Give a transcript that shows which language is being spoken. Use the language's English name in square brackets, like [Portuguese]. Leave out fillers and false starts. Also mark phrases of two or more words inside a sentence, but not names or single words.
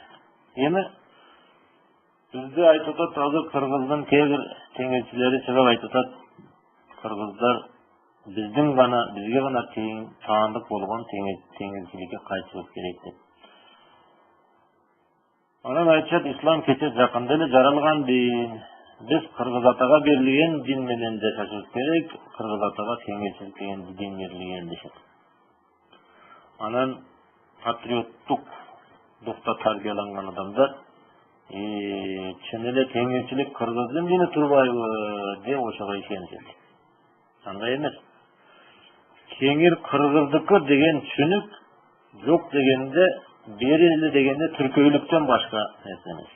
[Kyrgyz] Эми бизде айтатат азыр Кыргыздын кебир теңирчилери чыгып айтатат Кыргыздар бизге гана таандык болгон теңирчиликке кайчылык керек деп. Анан айтышат Ислам кече жакында эле жаралган дин. Биз Кыргыз атага берилген дин менен жашашыбыз керек, Кыргыз атага теңирчилик деген дин берилген дешет. Анан патриоттук духта тарбияланган адамдар чын эле теңирчилик Кыргыздын дини турбайбы деп ошого ишенишет. Андай эмес. Теңир Кыргыздыкы деген түшүнүк жок дегенде, бери эле дегенде түркөйлүктөн башка нерсе эмес.